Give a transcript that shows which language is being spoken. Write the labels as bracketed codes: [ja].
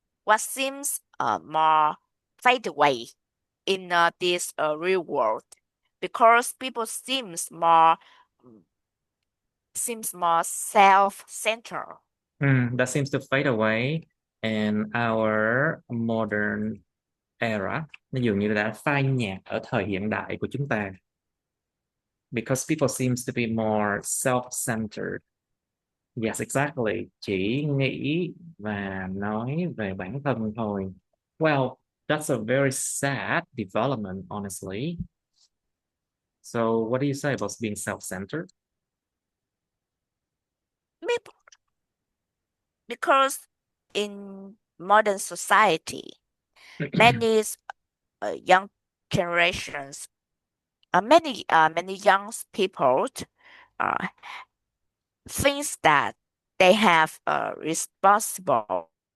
[en] What seems more fade away in this real world because people seems more self-centered. That seems to fade away in our modern era. [vi] Nó dường như đã phai nhạt ở thời hiện đại của chúng ta [en] because people seems to be more self-centered. Yes, exactly. [vi] Chỉ nghĩ và nói về bản thân thôi. [en] Well, that's a very sad development, honestly. So, what do you say about being self-centered? Maybe because in modern society, many young generations, many young people uh, thinks that they have responsible